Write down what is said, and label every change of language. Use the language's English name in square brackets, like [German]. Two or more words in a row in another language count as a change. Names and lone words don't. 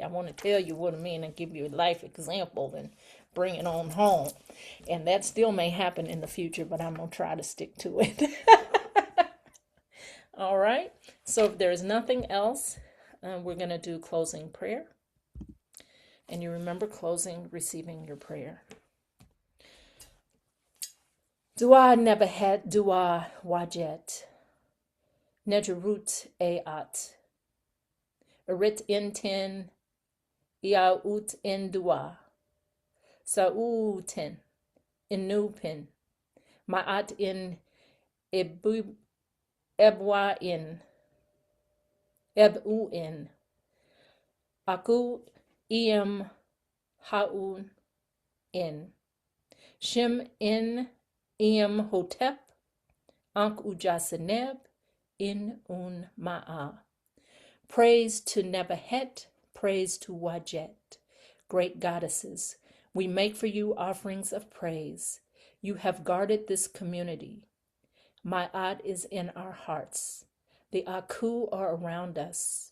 [English] I want to tell you what I mean and give you a life example and bring it on home. And that still may happen in the future, but I'm going to try to stick to it. All right. So if there's nothing else, we're going to do closing prayer. And you remember closing, receiving your prayer. [Ancient Egyptian] Dua nebahet dua wajet. Nejerut eat. Erit intin iaut in dua. Sautin inupin. Ma'at in ebu ebwa in ebu in. Aku iem Ha'un in. Shem in Iem Hotep, Ankh Ujasaneb, in Un Ma'a. [English] Praise to Nebahet, praise to Wajet. Great goddesses, we make for you offerings of praise. You have guarded this community. Ma'at is in our hearts. The Aku are around us.